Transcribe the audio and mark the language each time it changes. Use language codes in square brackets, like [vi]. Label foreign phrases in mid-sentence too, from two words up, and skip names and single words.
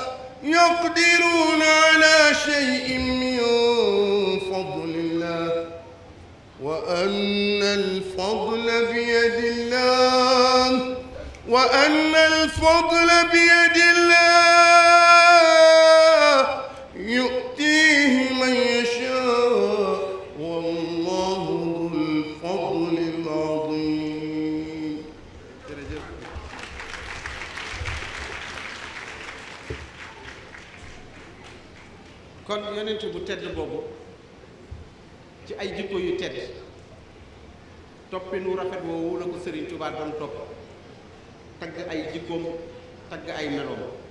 [ar] يقدرون على شيء من فضل الله وأن الفضل بيد الله وأن الفضل بيد الله يؤتيه من يشاء والله ذو الفضل العظيم. [wo] kon yonent bu tedd boobu ci ay jikko yu tedd toppinu rafet woowu la ko Sëriñ Tuubaa doon topp tagg ay jikkoom tagg ay meloom